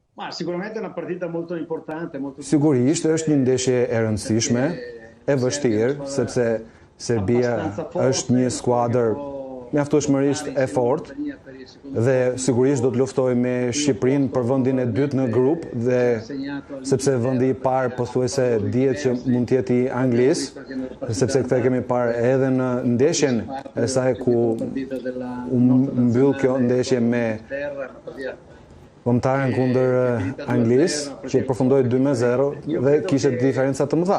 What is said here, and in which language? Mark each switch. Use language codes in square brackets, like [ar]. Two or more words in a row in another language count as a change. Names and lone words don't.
[it] Ma sicuramente è una partita molto importante, molto [sq] Sigurisht është një ndeshje e rëndësishme, e vështirë, sepse Serbia është një skuadër mjaftueshmërisht e fortë dhe sigurisht do të luftojë me Shqipërinë për vendin e dytë në grup dhe sepse vendi i parë pothuajse dihet që mund të jetë i Anglisë, sepse këtë kemi parë edhe në ndeshjen e saj ku u mbyll kjo ndeshje me kombëtaren kundër Anglisë, që përfundoi 2-0 dhe kishte diferenca të mëdha.